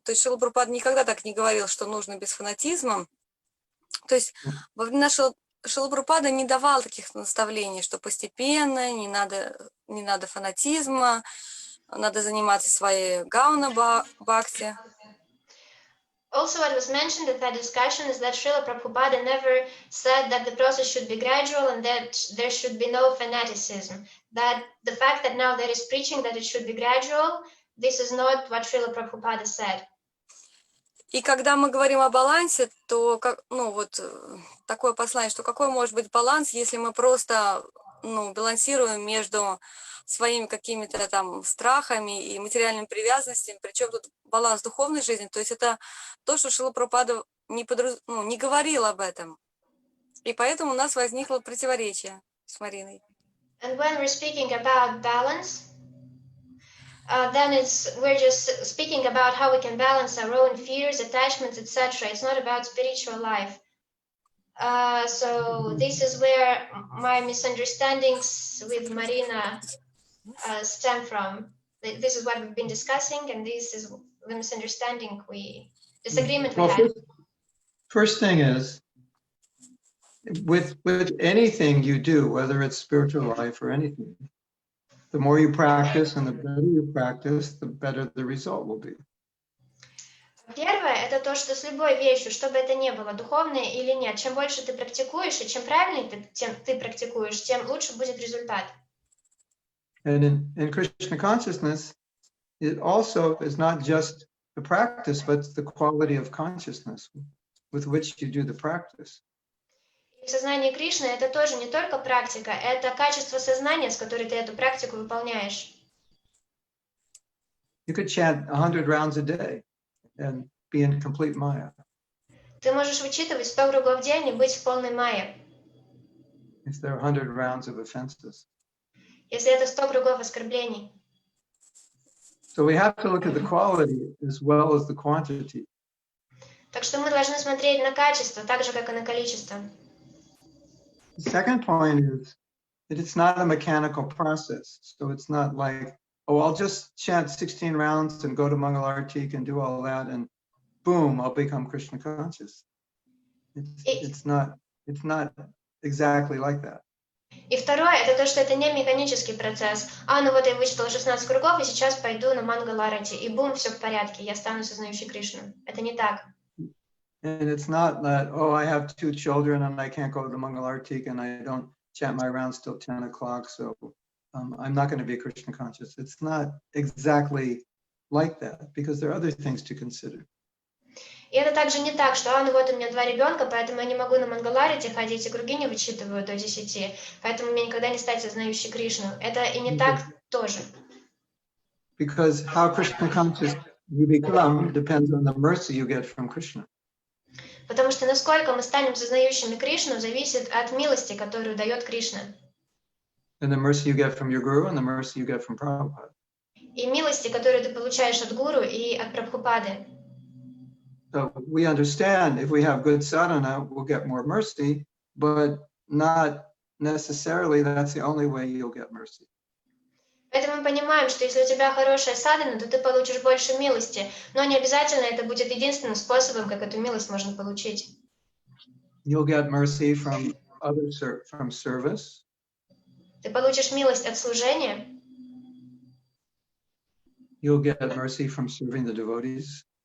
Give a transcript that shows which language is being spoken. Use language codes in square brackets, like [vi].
[ru] То есть Шрила Прабхупада никогда так не говорил, что нужно без фанатизма. То есть во времена Шрила Прабхупада не давал таких наставлений, что постепенно, не надо фанатизма, надо заниматься своей гауна-бхакти. [en] Also, what was mentioned at that discussion is that Srila Prabhupada never said that the process should be gradual and that there should be no fanaticism. That the fact that now there is preaching that it should be gradual, this is not what Srila Prabhupada said. [ru] И когда мы говорим о балансе, то такое послание, что какой может быть баланс, если мы просто ну, балансируем между своими какими-то там страхами и материальными привязанностями, причем тут баланс духовной жизни, то есть это то, что Шрила Прабхупада не говорил об этом. И поэтому у нас возникло противоречие с Мариной. [en] And when we're speaking about balance, then we're just speaking about how we can balance our own fears, attachments, etc. It's not about spiritual life. So this is where my misunderstandings with Marina stem from. This is what we've been discussing, and this is the misunderstanding disagreement we had. First thing is, with anything you do, whether it's spiritual life or anything, the more you practice and the better you practice, the better the result will be. [ru] Первое – это то, что с любой вещью, что бы это ни было, духовное или нет, чем больше ты практикуешь, и чем правильнее ты практикуешь, тем лучше будет результат. [en] And in Krishna consciousness, it also is not just the practice, but the quality of consciousness with which you do the practice. [ru] И в сознании Кришны это тоже не только практика, это качество сознания, с которой ты эту практику выполняешь. [en] You could chant 100 rounds a day and be in complete maya. [ru] Ты можешь вычитывать 100 кругов в день и быть в полной майе, [en] If there are 100 rounds of offenses. [ru] если это 100 кругов оскорблений. [en] So we have to look at the quality as well as the quantity. [ru] Так что мы должны смотреть на качество, так же, как и на количество. [en] The second point is that it's not a mechanical process. So it's not like, oh, I'll just chant 16 rounds and go to Mangalartik and do all that, and boom, I'll become Krishna conscious. It's not exactly like that. [ru] И второе, это то, что это не механический процесс. Ну вот я вычитала 16 кругов, и сейчас пойду на Мангаларати, и бум, все в порядке, я стану сознающей Кришну. Это не так. [en] And it's not that, oh, I have 2 children and I can't go to Mangalartik and I don't chant my rounds till 10 o'clock, so I'm not going to be Krishna conscious. It's not exactly like that, because there are other things to consider. [ru] И это также не так, что, ну вот у меня 2 ребенка, поэтому я не могу на Мангаларите ходить, и круги не вычитываю до 10, поэтому мне никогда не стать сознающей Кришну. Это и не так тоже. [en] Because how Krishna conscious you become depends on the mercy you get from Krishna. [ru] Потому что насколько мы станем сознающими Кришну, зависит от милости, которую дает Кришна. [en] And the mercy you get from your guru and the mercy you get from Prabhupada. [ru] И милости, которые ты получаешь от гуру и от Прабхупады. [en] So we understand if we have good sadhana, we'll get more mercy, but not necessarily that's the only way you'll get mercy. [ru] Поэтому мы понимаем, что если у тебя хорошая садхана, то ты получишь больше милости, но не обязательно это будет единственным способом, как эту милость можно получить. [en] You'll get mercy from from service. [ru] Ты получишь милость от служения. [en] You'll get mercy from serving the devotees.